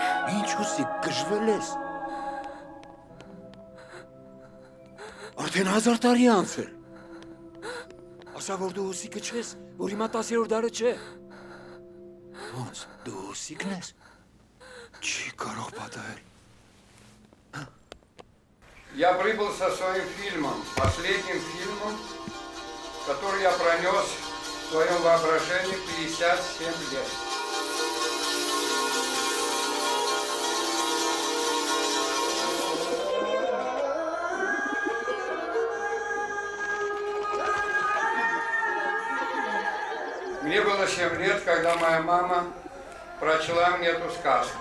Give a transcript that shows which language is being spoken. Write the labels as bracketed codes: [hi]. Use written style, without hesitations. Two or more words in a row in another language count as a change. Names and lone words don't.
[hy] Ինչ հուսիկ, գժվել ես։ Արդեն 1000 տարի անցել։ Ասա, որ դու հուսիկը չես, որ հիմա 10-րդ դարը չէ։ Ոնց, դու հուսիկն ես։ Չի կարող պատահել։ [ru] Я прибыл со своим фильмом, последним фильмом, который я пронес в своем воображении 57 лет. Мне было 7 лет, когда моя мама прочла мне эту сказку.